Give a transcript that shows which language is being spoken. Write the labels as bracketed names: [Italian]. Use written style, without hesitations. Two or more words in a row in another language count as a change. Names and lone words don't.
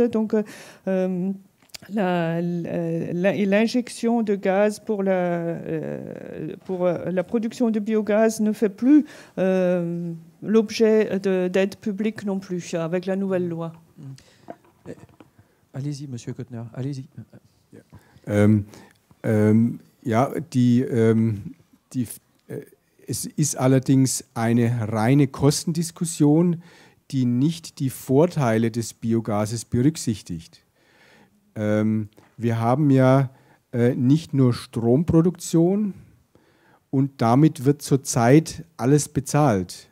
[French] Donc, l'injection de gaz pour la production de biogaz ne fait plus l'objet d'aide publique non plus avec la nouvelle loi. Allez-y, Monsieur Köttner, allez-y. [German] Ja, es ist allerdings eine reine Kostendiskussion, die nicht die Vorteile des Biogases berücksichtigt. Wir haben ja nicht nur Stromproduktion und damit wird zurzeit alles bezahlt.